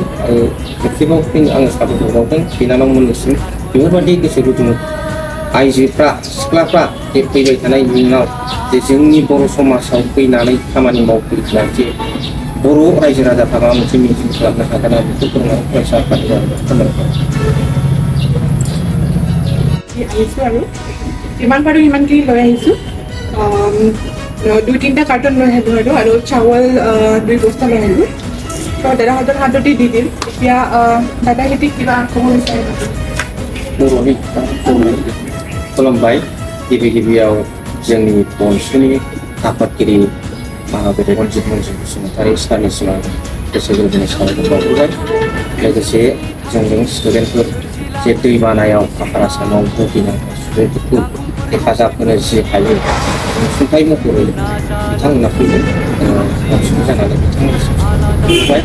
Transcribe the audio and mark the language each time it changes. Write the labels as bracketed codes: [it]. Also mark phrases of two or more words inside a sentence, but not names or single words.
[brx] आरो खेबसेबाव फिन आङो साबायखर बावदों बिनानावमोननिसिम बेफोरबायदि गोसो गुदुं आइजोफ्रा सिख्लाफ्रा जे फैबाय थानाय इयुनाव जे जोंनि बर' समाजाव फैनानै खामानि मावफैब्ला जे बर' रायजो राजाफ्रा माबा मोनसे मिजिं खालामनो हागोन आरो बेखौ फोरोंनानै फरायसा आफादनि खामानिखौ [as] আহিছোঁ আৰু যিমান পাৰোঁ সিমানখিনি লৈ আহিছোঁ। 2-3টা কাৰ্টন লৈ আহিলোঁ আৰু চাউল 2 বস্তা লৈ আহিলোঁ। তো দাদাহঁতৰ হাততে দি দিম। এতিয়া দাদাহঁতে কিবা ক'ব বিচাৰে [brx] बर'नि खुलुमबाय गिबियाव जोंनि बनसुनि आफादगिरि मानबेटे रनजित मन्जु बसुमतारी सारनिसिम आं गोसो गोरबोनि साबायखर बावहरबाय। लोगोसे जोंजों स्टुडेन्टफोर जे दैबानायाव आफार आसामाव भुगिनांनाय सुबुंफोरखौ हेफाजाब होनो जि हायो अनसुंथाइ महरै बिथांमोना फैदों अनसुंथाइ जानानै बिथांमोननिसिम साबायखर बावहरबाय।